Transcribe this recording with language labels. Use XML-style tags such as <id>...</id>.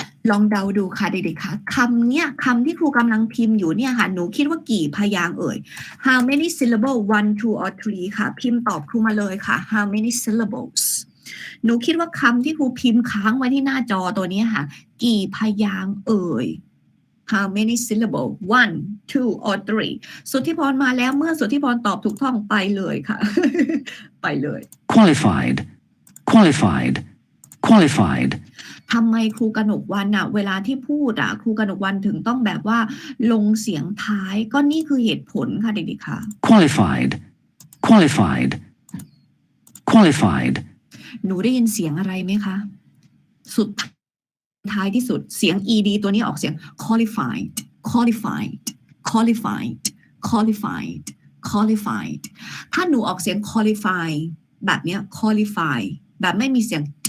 <th>ลองเดาดูค่ะเด็กๆค่ะคำเนี้ยคำที่ครูกำลังพิมพ์อยู่เนี่ยค่ะหนูคิดว่ากี่พยางค์เอ่ย</th> <en>how many syllable 1 2 or 3</en> <th>ค่ะพิมพ์ตอบครูมาเลยค่ะ</th> <en>how many syllables</en> <th>หนูคิดว่าคำที่ครูพิมพ์ค้างไว้ที่หน้าจอตัวนี้ค่ะกี่พยางค์เอ่ย how many syllable 1 2 or 3 สุทธิพรมาแล้วเมื่อสุทธิพรตอบถูกต้องไปเลยค่ะ ไปเลย</th> <en>qualified qualified qualified</en> <th>ทำไมครูกนกวรรณเวลาที่พูดครูกนกวรรณถึงต้องแบบว่าลงเสียงท้ายก็นี่คือเหตุผลค่ะเด็กๆค่ะ</th> <en>qualified, qualified, qualified,</en> <th>หนูได้ยินเสียงอะไรไหมคะ สุดท้ายที่สุดเสียง ed ตัวนี้ออกเสียง qualified qualified qualified qualified qualified ถ้าหนูออกเสียง qualify แบบเนี้ย qualify แบบไม่มีเสียง</th>